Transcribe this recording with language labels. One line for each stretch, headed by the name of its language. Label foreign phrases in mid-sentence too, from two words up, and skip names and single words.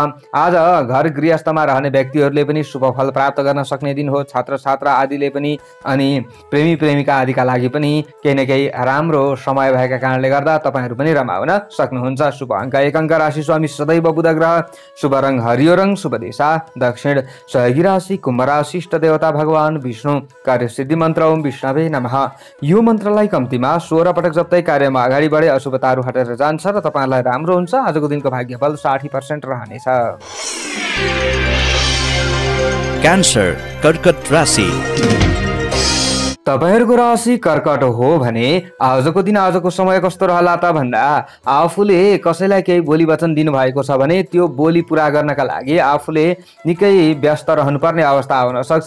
Nepali: आज घर गृहस्थमा रहने व्यक्तिहरूले पनि शुभ फल प्राप्त गर्न सक्ने दिन हो। छात्र छात्रा आदिले पनि अनि प्रेमी प्रेमिका आदिका लागि पनि केही न केही राम्रो समय भएका कारणले गर्दा तपाईहरु पनि रमाउन सक्नुहुन्छ। शुभ अङ्क 1 अङ्क, राशि स्वामी सदैव बुध ग्रह, शुभ रङ हरियो रङ, शुभ दिशा दक्षिण, सहयोगी राशि कुम्भ राशि, इष्ट देवता भगवान विष्णु, कार्य सिद्धि मन्त्र
Sanskrit: ओम विष्णवे नमः।
Nepali: यो मन्त्रलाई कम्तीमा 16 पटक जप्दै कार्यमा अगाडि बढे अशुभताहरू हटेर जान्छ र तपाईहरुलाई राम्रो हुन्छ। आजको दिनको भाग्यफल 60% रहनेछ। क्यान्सर, कर्कट राशि। तपाईहरुको राशि कर्कट हो भने आजको दिन आजको समय कस्तो रहला त भन्दा आफूले कसैलाई केही बोली वचन दिनु भएको छ भने त्यो बोली पूरा गर्नका लागि आफूले निकै व्यस्त रहनुपर्ने अवस्था आउन सक्छ।